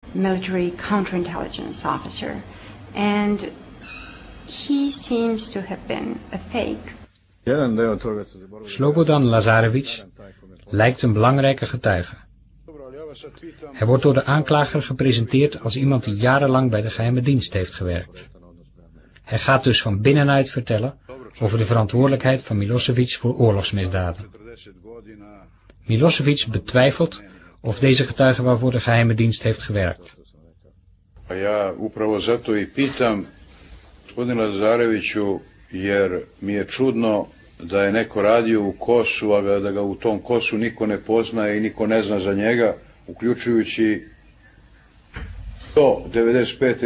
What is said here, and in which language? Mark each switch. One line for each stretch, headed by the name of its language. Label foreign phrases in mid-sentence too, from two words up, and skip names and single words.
English: military counterintelligence officer, and he seems to have been a fake.
Dutch: Slobodan Lazarević lijkt een belangrijke getuige. Hij wordt door de aanklager gepresenteerd als iemand die jarenlang bij de geheime dienst heeft gewerkt. Hij gaat dus van binnenuit vertellen over de verantwoordelijkheid van Milošević voor oorlogsmisdaden. Milošević betwijfelt of deze getuige wel voor de geheime dienst heeft gewerkt.
Serbian: Ja upravo zato i pitam gospodina Lazareviću, jer mi je čudno da je neko radio u KOS-u, a da ga u tom KOS-u niko ne poznaje i niko ne zna za njega, uključujući do 95.